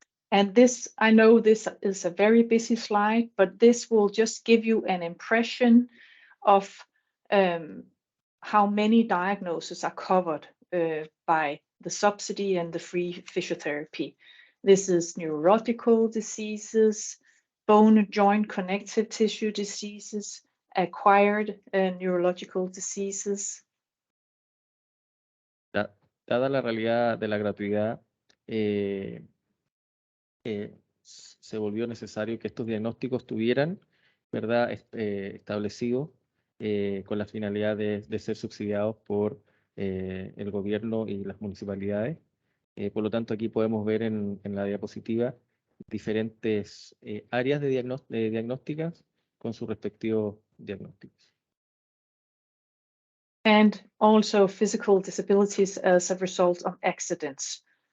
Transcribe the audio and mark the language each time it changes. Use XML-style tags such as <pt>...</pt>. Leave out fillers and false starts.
<en>And this, I know this is a very busy slide, but this will just give you an impression of how many diagnoses are covered by the subsidy and the free physiotherapy. This is neurological diseases, bone and joint connective tissue diseases, acquired neurological diseases.</en> <es>Dada la realidad de la gratuidad, se volvió necesario que estos diagnósticos estuvieran, ¿verdad?, establecidos con la finalidad de ser subsidiados por el gobierno y las municipalidades. Por lo tanto, aquí podemos ver en la diapositiva diferentes áreas de diagnósticas con sus respectivos diagnósticos.</es> <en>And also physical disabilities as a result of accidents.</en>